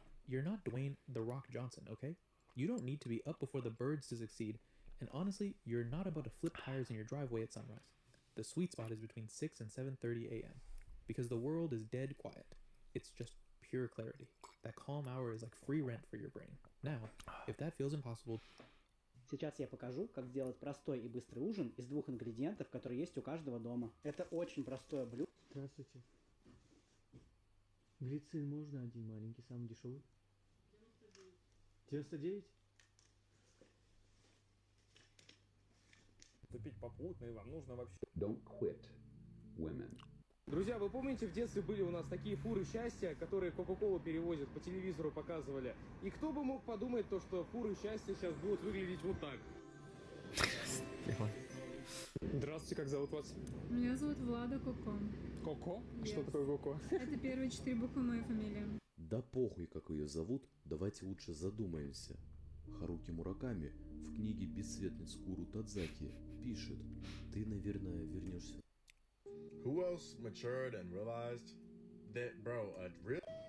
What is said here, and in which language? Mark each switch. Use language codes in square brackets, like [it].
[en] You're not Dwayne "The Rock" Johnson, okay? You don't need to be up before the birds to succeed, and honestly, you're not about to flip tires in your driveway at sunrise. The sweet spot is between 6 and 7:30 a.m. because the world is dead quiet. It's just pure clarity. That calm hour is like free rent for your brain. Now, if that feels impossible... [ru] Сейчас я покажу, как сделать простой и быстрый ужин из 2 ингредиентов, которые есть у каждого дома. Это очень простое блюдо. Здравствуйте. Глицин можно один маленький, самый дешевый? 99? Запить попутно, и вам нужно вообще... [en] Don't quit, women. [ru] Друзья, вы помните, в детстве были у нас такие фуры счастья, которые Кока-Колу перевозят, по телевизору показывали. И кто бы мог подумать то, что фуры счастья сейчас будут выглядеть вот так. Здравствуйте, как зовут вас? Меня зовут Влада Коко. Коко? [en] Yes. [ru] Что такое Коко? Это первые 4 буквы моей фамилии. Да похуй, как ее зовут, давайте лучше задумаемся. Харуки Мураками в книге «Бесцветный Скуру Тадзаки» пишет: ты, наверное, вернешься. [en] Who else matured and realized that, bro, a real...